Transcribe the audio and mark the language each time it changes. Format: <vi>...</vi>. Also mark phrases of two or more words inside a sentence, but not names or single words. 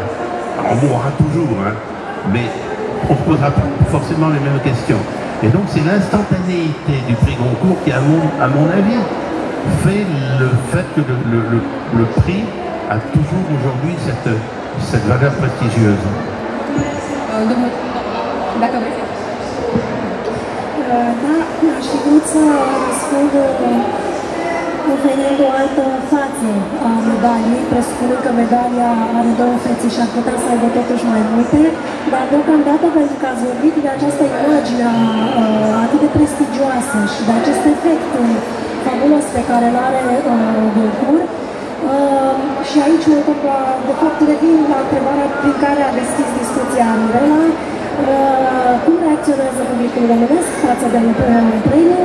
<fr>On mourra toujours, hein, mais on ne posera pas forcément les mêmes questions. Et donc, c'est l'instantanéité du prix Goncourt qui, à mon avis, fait le fait que le prix a toujours aujourd'hui cette valeur prestigieuse.</fr> <ro>Da, aș fi vrut să răspund oferind o altă față a medaliei, presupunând că medalia are două fețe și ar putea să aibă totuși mai multe, dar deocamdată, pentru că ați vorbit de această imagine atât de prestigioasă și de acest efect fabulos pe care îl are Goncourt, și aici de fapt revin la întrebarea prin care a deschis discuția Mirela, cum reacționează publicul românesc față de un premiu?</ro>